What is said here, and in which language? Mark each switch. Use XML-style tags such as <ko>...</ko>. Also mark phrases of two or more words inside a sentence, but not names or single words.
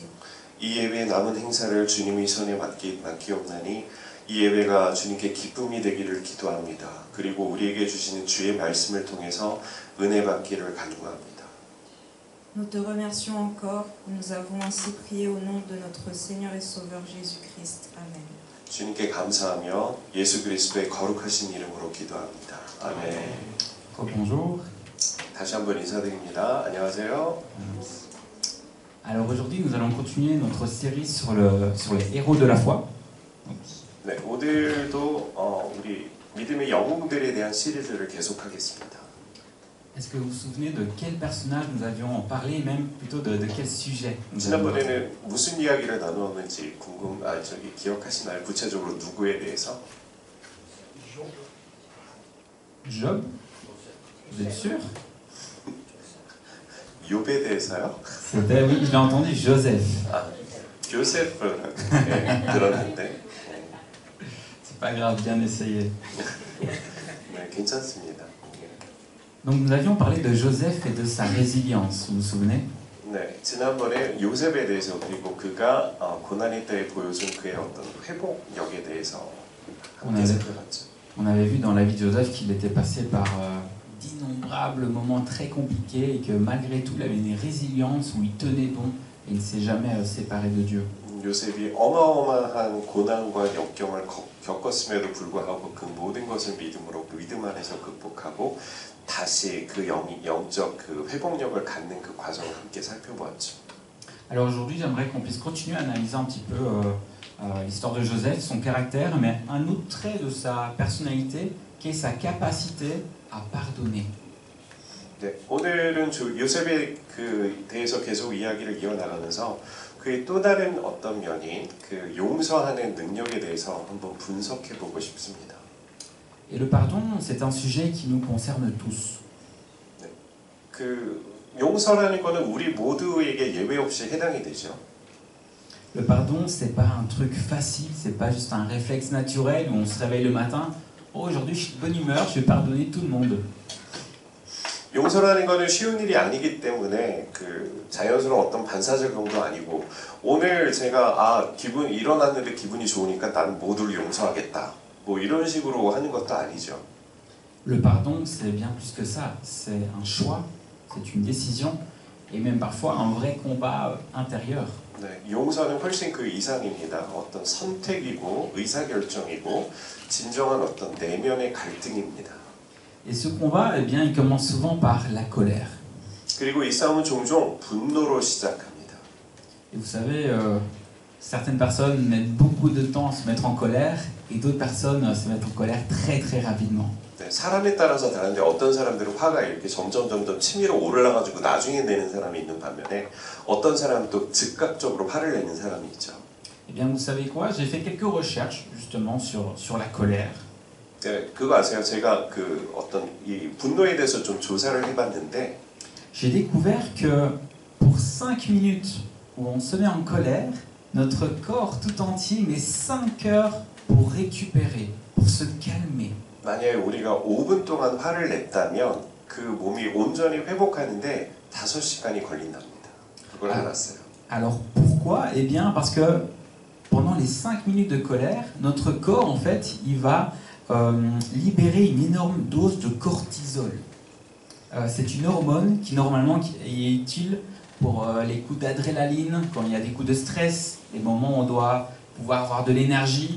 <ko>이 예배 남은 행사를 주님의 손에 맡기옵나니 이 예배가 주님께 기쁨이 되기를 기도합니다. 그리고 우리에게 주시는 주의 말씀을 통해서 은혜 받기를 간구합니다.</ko> <fr>Nous te remercions encore. Nous avons ainsi prié au nom de notre Seigneur et Sauveur Jésus-Christ. Amen.</fr> <ko>주님께 감사하며 예수 그리스도의 거룩하신 이름으로 기도합니다. 아멘.</ko> <fr>Bonjour.</fr> <ko>다시 한번 인사드립니다. 안녕하세요.</ko> <fr>Alors aujourd'hui, nous allons continuer notre série sur les héros de la foi.</fr> <ko>네, 오늘도 우리 믿음의 영웅들에 대한 시리즈를 계속하겠습니다.</ko> <fr>Est-ce que vous vous souvenez de quel personnage nous avions parlé, même plutôt de quel sujet?</fr> <ko>지난번에는 무슨 이야기를 나누었는지 기억하시나요? 구체적으로 누구에 대해서?</ko> <fr>Job? Vous êtes sûr?</fr> <ko>욥에 대해서요?</ko> <fr>C'était, oui, je l'ai entendu, Joseph.</fr> <ko>아, 요셉을 들었는데.</ko> <fr>C'est pas grave, bien essayé.</fr> <ko>네, 괜찮습니다.</ko> <fr>Donc nous avions parlé de Joseph et de sa résilience, vous vous souvenez?</fr> <ko>네, 지난번에 요셉에 대해서 그리고 그가 고난의 때에 보여준 그의 어떤 회복력에 대해서 함께 살펴봤죠.</ko> <fr>On avait vu dans la vie de Joseph qu'il était passé par d'innombrables moments très compliqués et que malgré tout il avait une résilience où il tenait bon et il ne s'est jamais séparé de Dieu.</fr> <ko>요셉이 어마어마한 고난과 역경을 겪었음에도 불구하고 그 모든 것을 믿음 안에서 극복하고 다시 그 영적 그 회복력을 갖는 그 과정을 함께 살펴보았죠.</ko> <fr>Alors aujourd'hui, j'aimerais qu'on puisse continuer à analyser un petit peu l'histoire de Joseph, son caractère, mais un autre trait de sa personnalité qui est sa capacité à pardonner.</fr> <ko>네, 오늘은 요셉에 대해서 계속 이야기를 이어나가면서 그의 또 다른 어떤 면인 그 용서하는 능력에 대해서 한번 분석해 보고 싶습니다.</ko> <fr>Et le pardon, c'est un sujet qui nous concerne tous.</fr> <ko>네, 그 용서라는 거는 우리 모두에게 예외 없이 해당이 되죠.</ko> <fr>Le pardon, c'est pas un truc facile, c'est pas juste un réflexe naturel où on se réveille le matin. Oh, aujourd'hui, je suis de bonne humeur, je vais pardonner tout le monde.</fr> <ko>용서라는 거는 쉬운 일이 아니기 때문에 그 자연스러운 어떤 반사작용도 아니고 오늘 제가 기분 일어났는데 기분이 좋으니까 나는 모두를 용서하겠다 뭐 이런 식으로 하는 것도 아니죠.</ko> <fr>Le pardon, c'est bien plus que ça. C'est un choix, c'est une décision, et même parfois un vrai combat intérieur.</fr> <ko>네, 용서는 훨씬 그 이상입니다. 어떤 선택이고 의사결정이고 진정한 어떤 내면의 갈등입니다.</ko> <fr>Et ce combat, eh bien, il commence souvent par la colère.</fr> <ko>그리고 이 싸움은 종종 분노로 시작합니다.</ko> <fr>Et vous savez, certaines personnes mettent beaucoup de temps à se mettre en colère, et d'autres personnes se mettent en colère très très rapidement.</fr> <ko>네, 사람에 따라서 다른데 어떤 사람들은 화가 이렇게 점점 치밀어 올라가지고 나중에 내는 사람이 있는 반면에 어떤 사람은 또 즉각적으로 화를 내는 사람이 있죠.</ko> <fr>Eh bien, vous savez quoi? J'ai fait quelques recherches justement sur la colère.</fr> <ko>네, 그거 아세요? 제가 그 어떤 이 분노에 대해서 좀 조사를 해봤는데</ko> <fr>J'ai découvert que pour 5 minutes où on se met en colère, notre corps tout entier met 5 heures pour récupérer, pour se calmer.</fr> <ko>만약에 우리가 5분 동안 화를 냈다면 그 몸이 온전히 회복하는데 5시간이 걸린답니다. 그걸 알았어요.</ko> <fr>Alors pourquoi? Eh bien parce que pendant les 5 minutes de colère, notre corps en fait, il va libérer une énorme dose de cortisol. C'est une hormone qui normalement est utile pour les coups d'adrénaline, quand il y a des coups de stress, les moments où on doit pouvoir avoir de l'énergie.</fr>